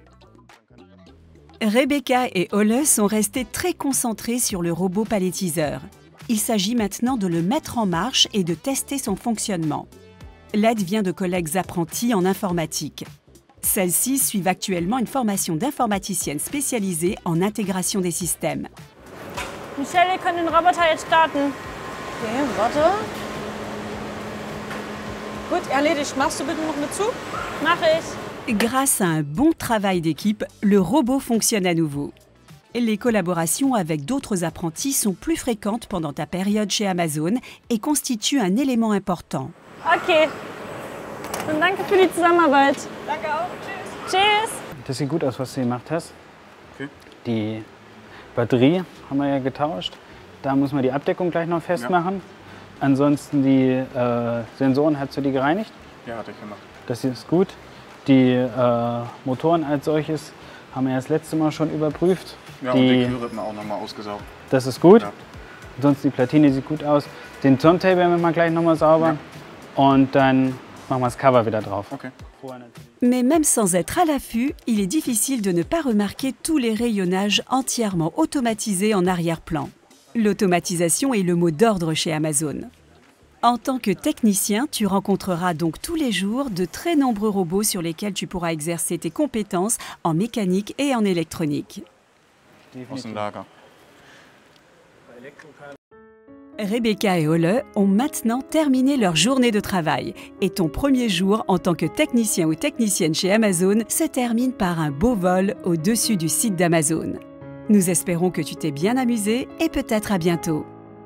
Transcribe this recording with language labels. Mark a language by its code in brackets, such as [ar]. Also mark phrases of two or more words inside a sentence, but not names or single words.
[fr] Rebecca et Ole sont restés très concentrés sur le robot palettiseur. Il s'agit maintenant de le mettre en marche et de tester son fonctionnement. L'aide vient de collègues apprentis en informatique. Celles-ci suivent actuellement une formation d'informaticienne spécialisée en intégration des systèmes. [de] Michelle, ihr könnt den Roboter jetzt starten. Okay, warte. Gut, erledigt. Machst du bitte noch mit zu? Mach ich. [fr] Grâce à un bon travail d'équipe, le robot fonctionne à nouveau. Les collaborations avec d'autres apprentis sont plus fréquentes pendant ta période chez Amazon et constituent un élément important. [de] Okay. Dann danke für die Zusammenarbeit. Danke auch. Tschüss. Tschüss. Das sieht gut aus, was du gemacht hast. Okay. Die Batterie haben wir ja getauscht. Da muss man die Abdeckung gleich noch festmachen. Ansonsten die Sensoren, hast du die gereinigt? Ja, hatte ich gemacht. Das ist gut. Die Motoren als solches haben wir ja das letzte Mal schon überprüft. Ja, und die Kühlrippen auch noch mal ausgesaugt. Das ist gut. Ja. Sonst die Platine sieht gut aus. Den Turntable werden wir gleich noch mal sauber. Und dann machen wir das Cover wieder drauf. Okay. [fr] Mais même sans être à l'affût, il est difficile de ne pas remarquer tous les rayonnages entièrement automatisés en arrière-plan. L'automatisation est le mot d'ordre chez Amazon. En tant que technicien, tu rencontreras donc tous les jours de très nombreux robots sur lesquels tu pourras exercer tes compétences en mécanique et en électronique. [de] Aus dem Lager. [fr] Rebecca et Ole ont maintenant terminé leur journée de travail et ton premier jour en tant que technicien ou technicienne chez Amazon se termine par un beau vol au-dessus du site d'Amazon. Nous espérons que tu t'es bien amusé et peut-être à bientôt.